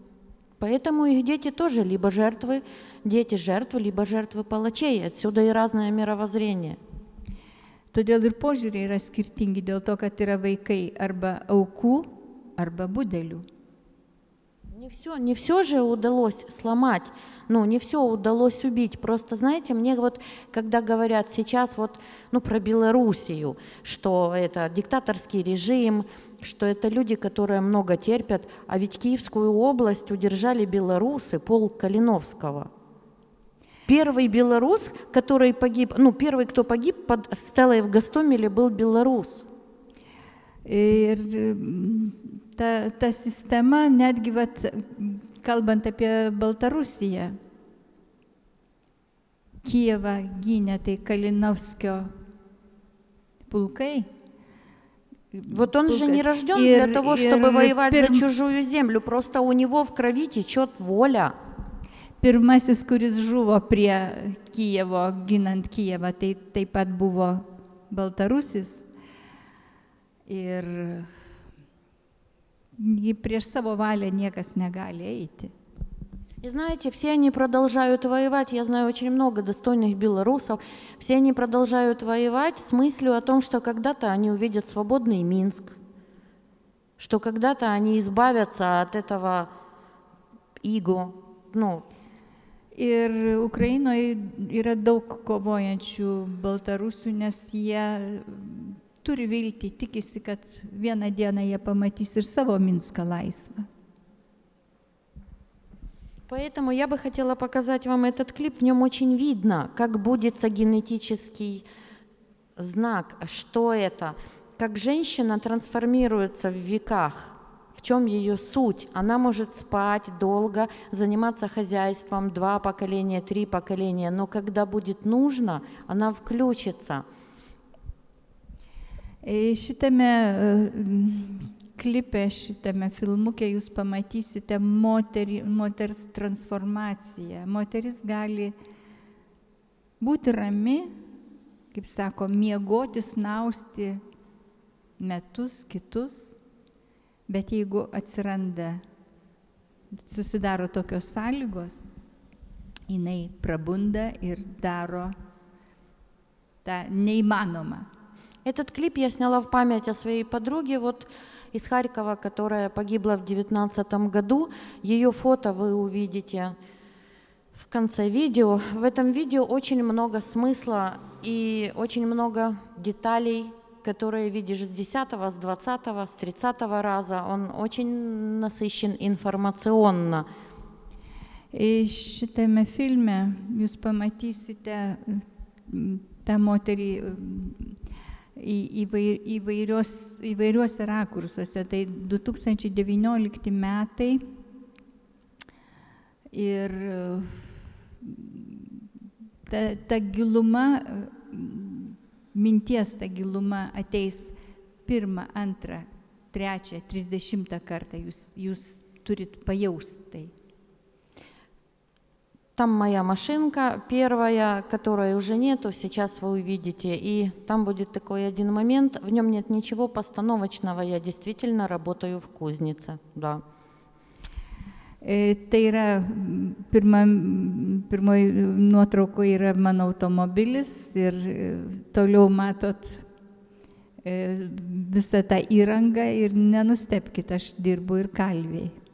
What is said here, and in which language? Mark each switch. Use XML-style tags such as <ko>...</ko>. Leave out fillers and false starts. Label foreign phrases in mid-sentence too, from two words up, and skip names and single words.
<ru>Поэтому их дети тоже либо жертвы, дети жертвы, либо жертвы палачей. Отсюда и разное мировоззрение.</ru> <lt>Todėl ir požiūriai yra skirtingi dėl to, kad yra vaikai arba aukų, arba budelių.</lt> <ru>Не все же удалось сломать, не все удалось убить. Просто, знаете, мне вот, когда говорят сейчас про Белоруссию, что это диктаторский режим, что это люди, которые много терпят, а ведь Киевскую область удержали белорусы, полк Калиновского. Первый белорус, который погиб, первый, кто погиб под стелой в Гостомеле, был белорус.</ru> <lt>Ir ta sistema, netgi kalbant apie Baltarusiją, Kijevą gynė tai Kalinovskio pulkai.</lt> <ru>Вот он же не рожден для того, чтобы воевать за чужую землю, просто у него в крови течет воля.</ru> <lt>Pirmasis, kuris žuvo prie Kijevo, ginant Kijevą, tai taip pat buvo Baltarusis. Ir prieš savo valią niekas negali eiti.</lt> <ru>И знаете, все они продолжают воевать, я знаю очень много достойных белорусов, все они продолжают воевать с мыслью о том, что когда-то они увидят свободный Минск, что когда-то они избавятся от этого иго,</ru> <lt>Ir Ukrainoje yra daug kovojančių baltarusių, nes jie turi viltį, tikisi, kad vieną dieną jie pamatys ir savo Minską laisvą.</lt> <ru>Поэтому я бы хотела показать вам этот клип. В нем очень видно, как будится генетический знак, что это, как женщина трансформируется в веках, в чем ее суть. Она может спать долго, заниматься хозяйством 2 поколения, 3 поколения, но когда будет нужно, она включится.</ru> <lt>Šitame klipe, šitame filmuke jūs pamatysite moters transformaciją. Moteris gali būti rami, kaip sako, miegoti, snausti metus, kitus, bet jeigu susidaro tokios sąlygos, jinai prabunda ir daro tą neįmanomą.</lt> <ru>Этот клип я сняла в память о своей подруге из Харькова, которая погибла в 2019 году. Ее фото вы увидите в конце видео. В этом видео очень много смысла и очень много деталей, которые видишь с 10-го, с 20-го, с 30-го раза. Он очень насыщен информационно.</ru> <lt>Šitame filme jūs pamatysite tą moterį įvairiuose rakursuose. Tai 2019 metai ir ta giluma, minties ta giluma ateis 1, 2, 3, 30 kartą. Jūs turit pajausti tai.</lt> <ru>Там моя машинка, первая, которой уже нету, сейчас вы увидите. И там будет такой один момент, в нем нет ничего постановочного, я действительно работаю в кузнице, да.</ru> <lt>Tai yra, pirmoji nuotraukoje yra mano automobilis ir toliau matot visą tą įrangą ir nenustebkite, aš dirbu ir Kalvėj.</lt>